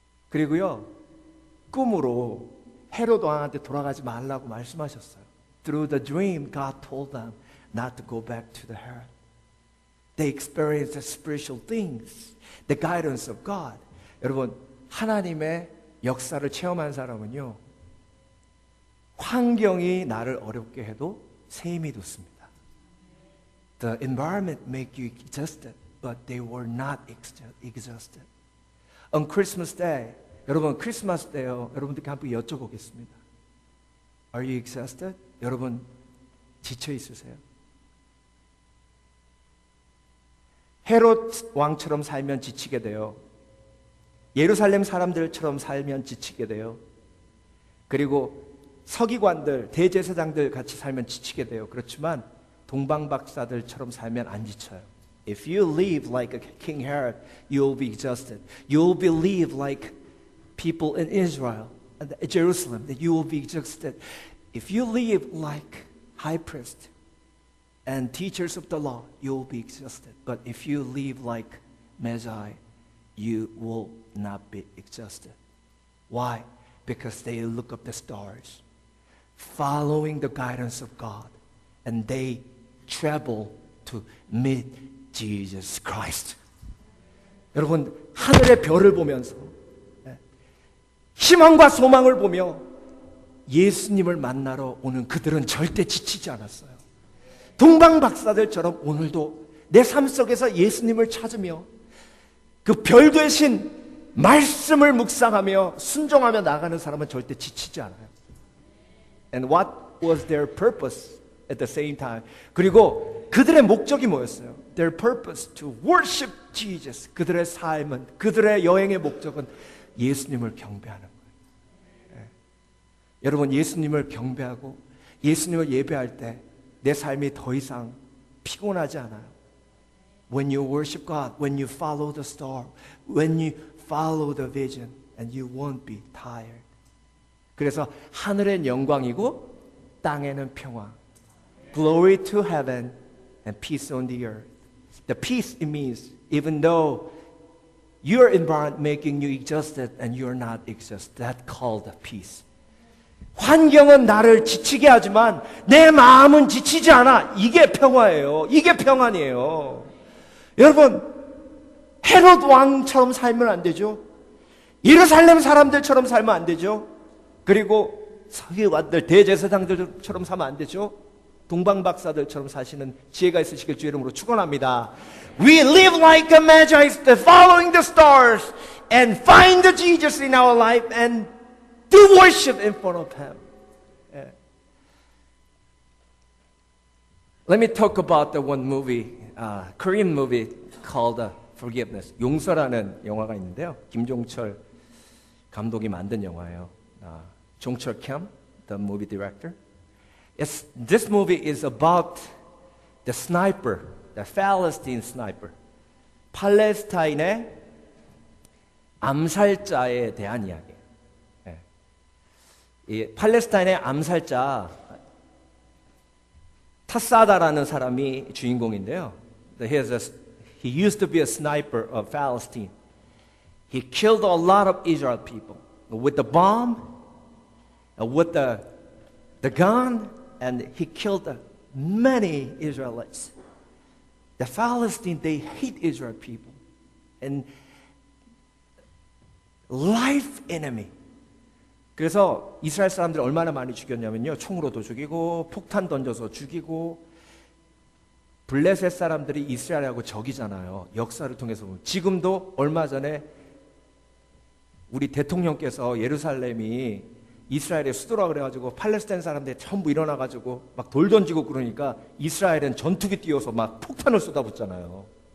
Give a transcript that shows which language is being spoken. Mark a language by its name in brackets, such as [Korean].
[Korean] 그리고요, 꿈으로 헤롯 왕한테 돌아가지 말라고 말씀하셨어요. [English] Through the dream, God told them not to go back to the Herod. They experienced the spiritual things, the guidance of God. [Korean] 여러분, 하나님의 역사를 체험한 사람은요, 환경이 나를 어렵게 해도 새 힘이 돋습니다. [English] The environment make you exhausted, but they were not exhausted. On Christmas Day, [Korean] 여러분 크리스마스 때요, 여러분들께 한번 여쭤보겠습니다. [English] Are you exhausted? [Korean] 여러분 지쳐 있으세요? 헤롯 왕처럼 살면 지치게 돼요. 예루살렘 사람들처럼 살면 지치게 돼요. 그리고 서기관들, 대제사장들 같이 살면 지치게 돼요. 그렇지만 동방박사들처럼 살면 안 지쳐요. [English] If you live like a King Herod, you'll be exhausted. You'll believe like people in Israel and Jerusalem, that you will be exhausted. If you live like high priest and teachers of the law, you will be exhausted. But if you live like Magi, you will not be exhausted. Why? Because they look up the stars, following the guidance of God, and they travel to meet Jesus Christ. [Korean] 여러분, 하늘의 별을 보면서 희망과 소망을 보며 예수님을 만나러 오는 그들은 절대 지치지 않았어요. 동방박사들처럼 오늘도 내 삶 속에서 예수님을 찾으며 그 별 되신 말씀을 묵상하며 순종하며 나가는 사람은 절대 지치지 않아요. [English] And what was their purpose at the same time? [Korean] 그리고 그들의 목적이 뭐였어요? [English] Their purpose to worship Jesus. [Korean] 그들의 삶은, 그들의 여행의 목적은 예수님을 경배하는 거예요. 여러분, 예수님을 경배하고 예수님을 예배할 때 내 삶이 더 이상 피곤하지 않아요. [English] When you worship God, when you follow the star, when you follow the vision, and you won't be tired. [Korean] 그래서 하늘엔 영광이고 땅에는 평화. [English] Glory to heaven and peace on the earth. The peace it means, even though your environment making you exhausted and you're not exhausted, that's called peace. [Korean] 환경은 나를 지치게 하지만 내 마음은 지치지 않아. 이게 평화예요. 이게 평안이에요. 여러분, 헤롯 왕처럼 살면 안 되죠. 예루살렘 사람들처럼 살면 안 되죠. 그리고 서기관들, 대제사장들처럼 살면 안 되죠. 동방박사들처럼 사시는 지혜가 있으시길 주의 이름으로 축원합니다. [English] We live like a magi, following the stars, and find the Jesus in our life and do worship in front of Him. Yeah. Let me talk about the one movie, Korean movie called Forgiveness. [Korean] 용서라는 영화가 있는데요. 김종철 감독이 만든 영화예요. [English] 종철 캠, the movie director. This movie is about the sniper, the Palestine sniper. [Korean] 팔레스타인의 암살자에 대한 이야기예요. 이 팔레스타인의 암살자 타사다라는 사람이 주인공인데요. [English] He used to be a sniper of Palestine. He killed a lot of Israel people with the bomb, with the gun, and he killed many Israelites. The Palestinians, they hate Israel people. And life enemy. [Korean] 그래서 이스라엘 사람들이 얼마나 많이 죽였냐면요. 총으로도 죽이고 폭탄 던져서 죽이고. 블레셋 사람들이 이스라엘하고 적이잖아요. 역사를 통해서 보면. 지금도 얼마 전에 우리 대통령께서 예루살렘이 이스라엘의 수도라 그래가지고 팔레스타인 사람들이 전부 일어나가지고 막 돌 던지고 그러니까 이스라엘은 전투기 띄워서 막 폭탄을 쏟아붓잖아요.